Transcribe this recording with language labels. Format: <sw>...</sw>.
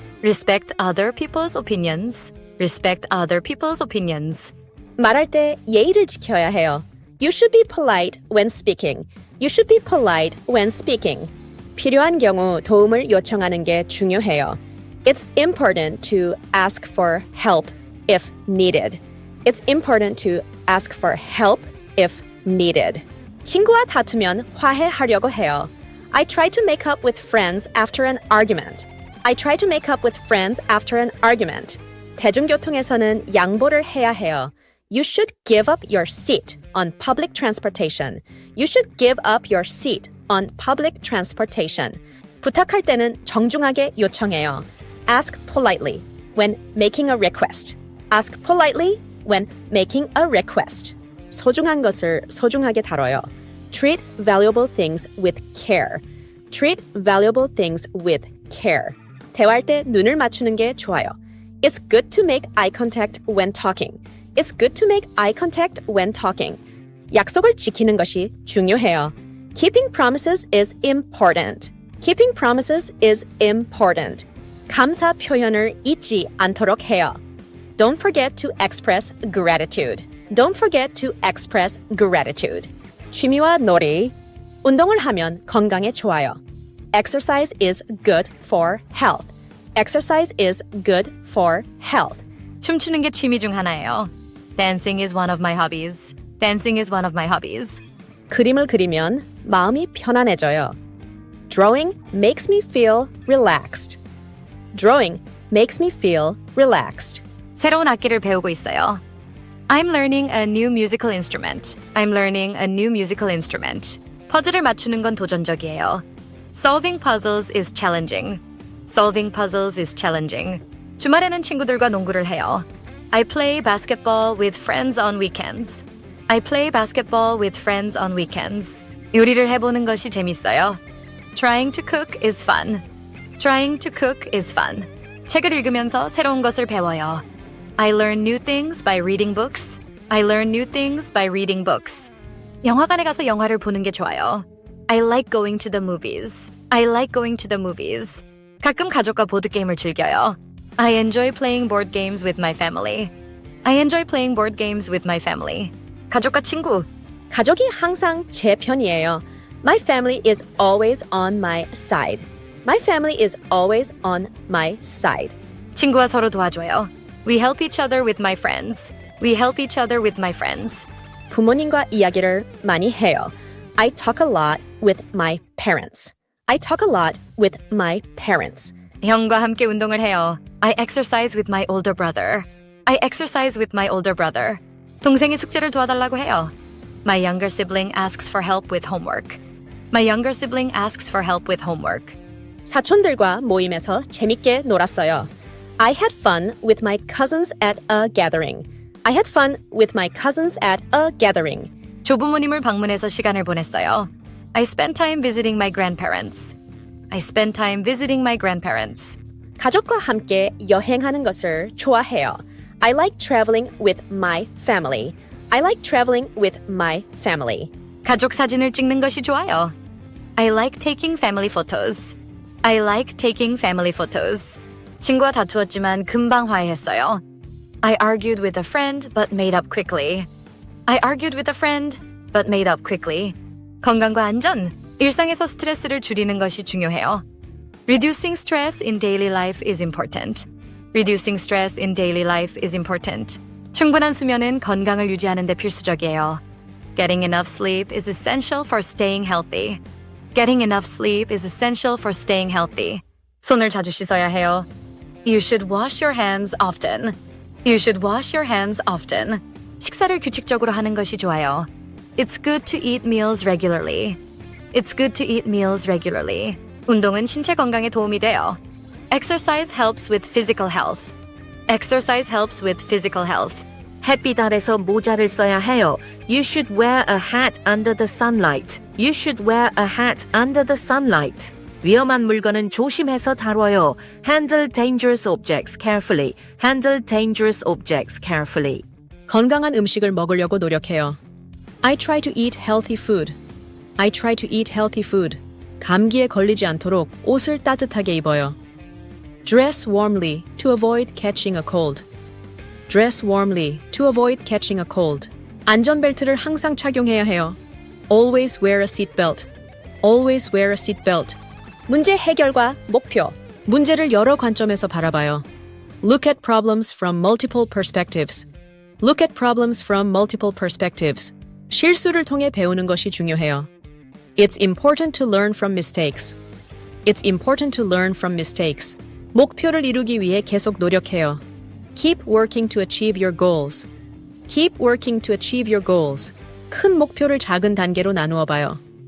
<en>Respect other people's opinions. Respect other people's opinions.</en> <ko>말할 때 예의를 지켜야 해요.</ko> <en>You should be polite when speaking. You should be polite when speaking.</en> <ko>필요한 경우 도움을 요청하는 게 중요해요.</ko> <en>It's important to ask for help if needed. It's important to ask for help if needed.</en> <ko>친구와 다투면 화해하려고 해요.</ko> <en>I try to make up with friends after an argument. I try to make up with friends after an argument.</en> <ko>대중교통에서는 양보를 해야 해요.</ko> <en>You should give up your seat on public transportation. You should give up your seat on public transportation.</en> <ko>부탁할 때는 정중하게 요청해요.</ko> <en>Ask politely when making a request. Ask politely when making a request.</en> <ko>소중한 것을 소중하게 다뤄요.</ko> <en>Treat valuable things with care. Treat valuable things with care.</en> <ko>대화할 때 눈을 맞추는 게 좋아요.</ko> <en>It's good to make eye contact when talking. It's good to make eye contact when talking.</en> <ko>약속을 지키는 것이 중요해요.</ko> <en>Keeping promises is important. Keeping promises is important.</en> <ko>감사 표현을 잊지 않도록 해요.</ko> <en>Don't forget to express gratitude. Don't forget to express gratitude.</en> <ko>취미와 놀이. 운동을 하면 건강에 좋아요.</ko> <en>Exercise is good for health. Exercise is good for health.</en> <ko>춤추는 게 취미 중 하나예요.</ko> <en>Dancing is one of my hobbies. Dancing is one of my hobbies.</en> <ko>그림을 그리면 마음이 편안해져요.</ko> <en>Drawing makes me feel relaxed. Drawing makes me feel relaxed.</en> <ko>새로운 악기를 배우고 있어요.</ko> <en>I'm learning a new musical instrument. I'm learning a new musical instrument.</en> <ko>퍼즐을 맞추는 건 도전적이에요.</ko> <en>Solving puzzles is challenging. Solving puzzles is challenging.</en> <ko>주말에는 친구들과 농구를 해요.</ko> <en>I play basketball with friends on weekends. I play basketball with friends on weekends.</en> <ko>요리를 해보는 것이 재밌어요.</ko> <en>Trying to cook is fun. Trying to cook is fun.</en> <ko>책을 읽으면서 새로운 것을 배워요.</ko> <en>I learn new things by reading books. I learn new things by reading books.</en> <ko>영화관에 가서 영화를 보는 게 좋아요.</ko> <en>I like going to the movies. I like going to the movies.</en> <ko>가끔 가족과 보드게임을 즐겨요.</ko> <en>I enjoy playing board games with my family. I enjoy playing board games with my family.</en> <ko>가족과 친구. 가족이 항상 제 편이에요.</ko> <en>My family is always on my side. My family is always on my side.</en> <ko>친구와 서로 도와줘요.</ko> <en>We help each other with my friends. We help each other with my friends.</en> <ko>부모님과 이야기를 많이 해요.</ko> <en>I talk a lot with my parents. I talk a lot with my parents.</en> <ko>형과 함께 운동을 해요.</ko> <en>I exercise with my older brother. I exercise with my older brother.</en> <ko>동생이 숙제를 도와달라고 해요.</ko> <en>My younger sibling asks for help with homework. My younger sibling asks for help with homework.</en> <ko>사촌들과 모임에서 재밌게 놀았어요.</ko> <en>I had fun with my cousins at a gathering. I had fun with my cousins at a gathering.</en> <ko>조부모님을 방문해서 시간을 보냈어요.</ko> <en>I spent time visiting my grandparents. I spent time visiting my grandparents.</en> <ko>가족과 함께 여행하는 것을 좋아해요.</ko> <en>I like traveling with my family. I like traveling with my family.</en> <ko>가족 사진을 찍는 것이 좋아요.</ko> <en>I like taking family photos. I like taking family photos.</en> <ko>친구와 다투었지만 금방 화해했어요.</ko> <en>I argued with a friend but made up quickly. I argued with a friend but made up quickly.</en> <ko>건강과 안전, 일상에서 스트레스를 줄이는 것이 중요해요.</ko> <en>Reducing stress in daily life is important. Reducing stress in daily life is important.</en> <ko>충분한 수면은 건강을 유지하는 데 필수적이에요.</ko> <en>Getting enough sleep is essential for staying healthy. Getting enough sleep is essential for staying healthy.</en> <ko>손을 자주 씻어야 해요.</ko> <en>You should wash your hands often. You should wash your hands often.</en> <ko>식사를 규칙적으로 하는 것이 좋아요.</ko> <en>It's good to eat meals regularly. It's good to eat meals regularly.</en> <ko>운동은 신체 건강에 도움이 돼요.</ko> <en>Exercise helps with physical health. Exercise helps with physical health.</en> <ko>햇빛 아래서 모자를 써야 해요.</ko> <en>You should wear a hat under the sunlight. You should wear a hat under the sunlight.</en> <ko>위험한 물건은 조심해서 다뤄요.</ko> <en>Handle dangerous objects carefully. Handle dangerous objects carefully.</en> <ko>건강한 음식을 먹으려고 노력해요.</ko> <en>I try to eat healthy food. I try to eat healthy food.</en> <ko>감기에 걸리지 않도록 옷을 따뜻하게 입어요.</ko> <en>Dress warmly to avoid catching a cold. Dress warmly to avoid catching a cold.</en> <ko>안전벨트를 항상 착용해야 해요.</ko> <en>Always wear a seatbelt. Always wear a seatbelt.</en> <ko>문제 해결과 목표. 문제를 여러 관점에서 바라봐요.</ko> <en>Look at problems from multiple perspectives. Look at problems from multiple perspectives.</en> <ko>실수를 통해 배우는 것이 중요해요.</ko> <en>It's important to learn from mistakes. It's important to learn from mistakes.</en> <ko>목표를 이루기 위해 계속 노력해요.</ko> <en>Keep working to achieve your goals. Keep working to achieve your goals.</en> <ko>큰 목표를 작은 단계로 나누어 봐요.</ko>